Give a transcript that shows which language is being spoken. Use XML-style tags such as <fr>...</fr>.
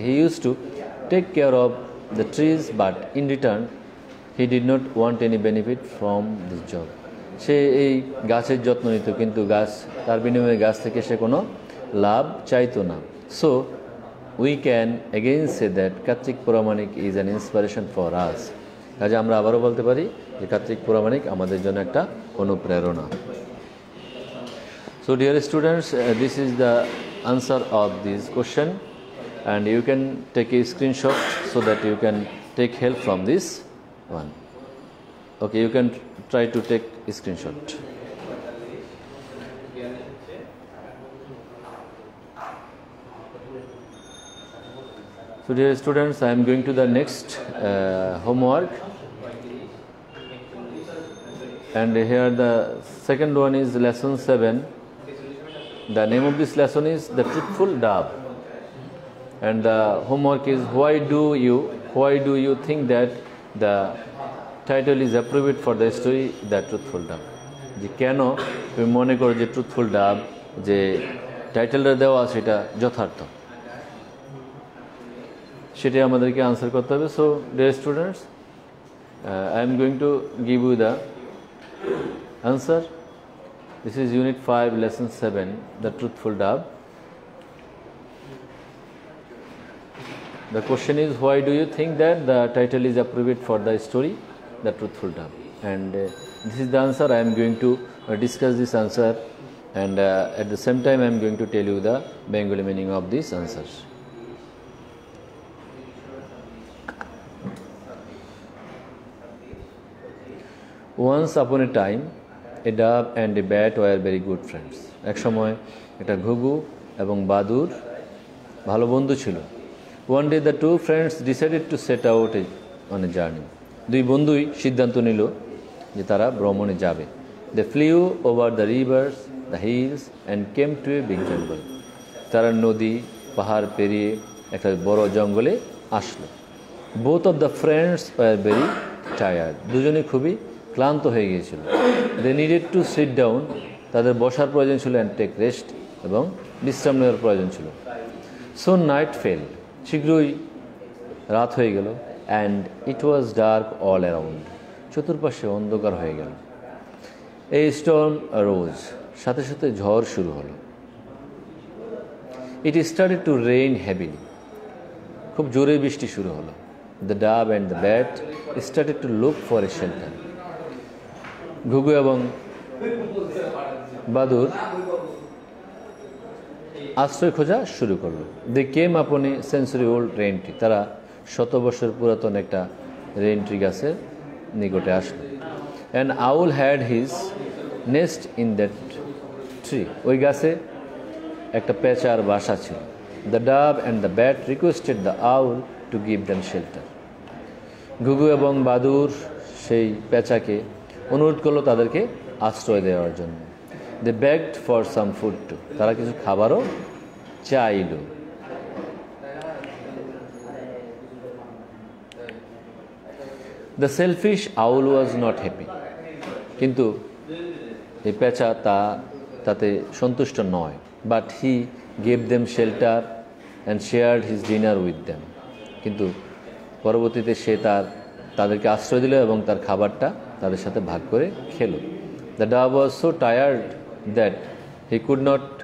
<en>he use to take care of the trees but in return he did not want any benefit from this job,</en> <bn>সে এই গাছের যত্ন নিত কিন্তু তার বিনিময়ে গাছ থেকে সে কোনো লাভ চাইতো না।</bn> <en>so we can again say that Kartik Pramanik is an inspiration for us,</en> <bn>কাজে আমরা আবারও বলতে পারি যে কার্তিক প্রামাণিক আমাদের জন্য একটা অনুপ্রেরণা।</bn> <en>So dear students, this is the answer of this question and you can take a screenshot so that you can take help from this one. Okay, you can try to take a screenshot. So dear students, I am going to the next homework, and here the second one is lesson 7. The name of this lesson is The Truthful Dove, and the homework is why do you think that the title is appropriate for the story The Truthful Dove?</en> <bn>যে কেন তুমি মনে করো যে truthful ডাব যে টাইটেলটা দেওয়া সেটা যথার্থ, সেটাই আমাদেরকে আনসার করতে হবে।</bn> <en>So dear students, I am going to give you the answer. This is Unit 5, Lesson 7, The Truthful Dove. The question is, why do you think that the title is appropriate for the story, The Truthful Dove? And this is the answer. I am going to discuss this answer, and at the same time I am going to tell you the Bengali meaning of these answers. Once upon a time, a dove and a bat were very good friends.</en> <bn>এক সময় একটা ঘুঘু এবং বাদুড় ভালো বন্ধু ছিল।</bn> <en>One day the two friends decided to set out on a journey.</en> <bn>দুই বন্ধুই সিদ্ধান্ত নিল যে তারা ভ্রমণে যাবে।</bn> <en>They flew over the rivers, the hills and came to a big jungle.</en> <bn>তারা নদী পাহাড় পেরিয়ে একটা বড় জঙ্গলে আসলো।</bn> <en>Both of the friends were very tired.</en> <bn>দুজনে খুবই ক্লান্ত হয়ে গিয়েছিল।</bn> <en>They needed to sit down,</en> <bn>তাদের বসার প্রয়োজন ছিল,</bn> <en>and take rest,</en> <bn>এবং বিশ্রাম নেওয়ার প্রয়োজন ছিল।</bn> <en>So night fell,</en> <bn>শীঘ্রই রাত হয়ে গেল,</bn> <en>and it was dark all around,</en> <bn>চতুর্পাশে অন্ধকার হয়ে গেল।</bn> <en>A storm arose,</en> <bn>সাথে সাথে ঝড় শুরু হলো।</bn> <en>It started to rain heavily,</en> <bn>খুব জোরে বৃষ্টি শুরু হলো।</bn> <en>The dove and the bat started to look for a shelter.</en> <bn>ঘুঘু এবং বাদুর আশ্রয় খোঁজা শুরু করলো।</bn> <en>They came upon a century old rain tree.</en> <bn>তারা 100 বছর পুরাতন একটা রেইন ট্রি গাছের নিকটে আসলো।</bn> <en>An owl had his nest in that tree.</en> <bn>ওই গাছে একটা পেঁচার বাসা ছিল।</bn> <en>The dove and the bat requested the owl to give them shelter.</en> <bn>ঘুঘু এবং বাদুর সেই পেঁচাকে অনুরোধ করলো তাদেরকে আশ্রয় দেওয়ার জন্য।</bn> <en>They begged for some food too.</en> <bn>তারা কিছু খাবারও চাইল।</bn> <en>The selfish owl was not happy.</en> <bn>কিন্তু এই পেঁচা তাতে সন্তুষ্ট নয়।</bn> <en>But he gave them shelter and shared his dinner with them.</en> <bn>কিন্তু পরবর্তীতে সে তাদেরকে আশ্রয় দিল এবং তার খাবারটা তাদের সাথে ভাগ করে খেলো।</bn> <en>The dove was so tired that he could not</en>